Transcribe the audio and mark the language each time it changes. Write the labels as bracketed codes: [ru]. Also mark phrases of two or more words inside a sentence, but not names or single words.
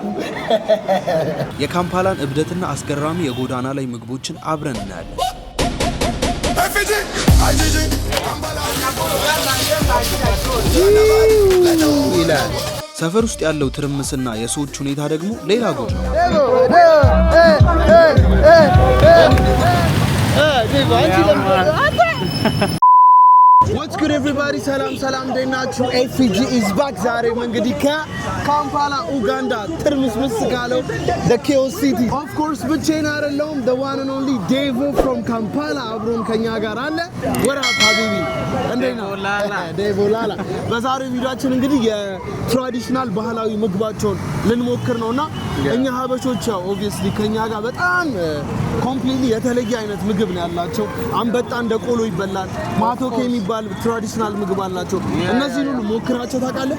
[am] የካምፓላን እብደትና አስገራሚ የጎዳና ላይ ምግቦችን አብረን እናያለን። ሰፈር ውስጥ ያለው ትርምስና የሰዎች ሁኔታ ደግሞ ሌላ ጉድ ነው። [en] What's good everybody? [am] ሰላም ደናችሁ? ኤፍጂ [en] is back። [am] ዛሬም እንግዲህ ከካምፓላ ኡጋንዳ ትርምስምስ ካለው [en] the chaos city of course [am] ብቻዬን አይደለሁም። [en] the one and only Devo from Kampala [am] አብሮን ከኛ ጋር አለ። ወራ ሀቢቢ እንደና ዴቮ ላላ። በዛሬው ቪዲዮአችን እንግዲህ የትራዲሽናል ባህላዊ ምግባቸውን ልንሞክር ነውና እኛ ሀበሾች ያው obviously ከኛ ጋር በጣም ኮምፕሊትሊ የተለየ አይነት ምግብ ነው ያላቸው። አንበጣ እንደ ቆሎ ይበላል። ማቶኬ የሚባል ትራዲሽናል ምግብ አላቸው። እነዚህ ሁሉ ሞክራቸው ታውቃለህ?